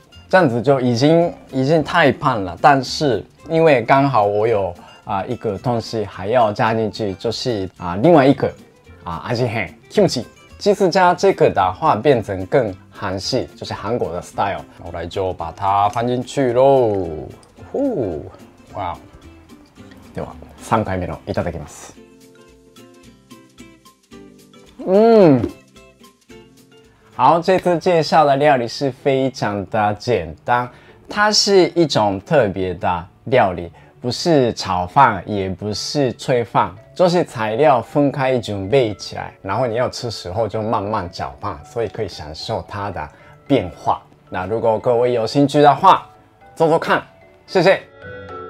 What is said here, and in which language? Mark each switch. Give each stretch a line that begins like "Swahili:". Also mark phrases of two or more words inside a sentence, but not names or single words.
Chinese: 这样子就已经太棒了，但是因为刚好我有一个东西还要加进去，就是另外一个味変 kimchi。其实加这个的话变成更韩系，就是韩国的 style。我来就把它放进去喽。哇！
Japanese: では3回目のいただきます。
Chinese: 好，这次介绍的料理是非常的简单，它是一种特别的料理，不是炒饭，也不是炊饭，就是材料分开准备起来，然后你要吃时候就慢慢搅拌，所以可以享受它的变化。那如果各位有兴趣的话，做做看，谢谢。